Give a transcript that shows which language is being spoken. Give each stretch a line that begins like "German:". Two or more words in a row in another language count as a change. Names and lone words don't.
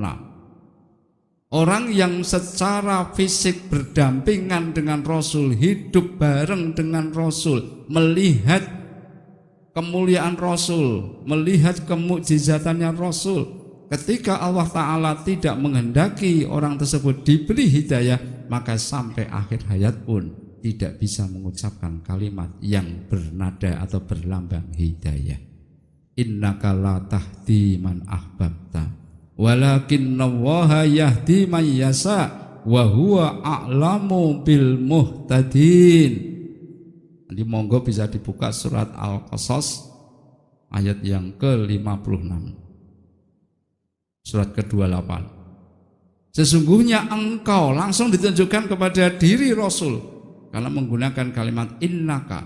Indonesian: Orang yang secara fisik berdampingan dengan Rasul, hidup bareng dengan Rasul, melihat kemuliaan Rasul, melihat kemukjizatannya Rasul. Ketika Allah Ta'ala tidak menghendaki orang tersebut diberi hidayah, maka sampai akhir hayat pun tidak bisa mengucapkan kalimat yang bernada atau berlambang hidayah.
Arabic: إنك لا تهدي من أحببت ولكن الله يهدي من يشاء وهو أعلم بالمهتدين.
Indonesian: Jadi monggo bisa dibuka surat Al-Qasas ayat yang ke-56. Surat ke-28. Sesungguhnya engkau, langsung ditunjukkan kepada diri Rasul karena menggunakan kalimat innaka.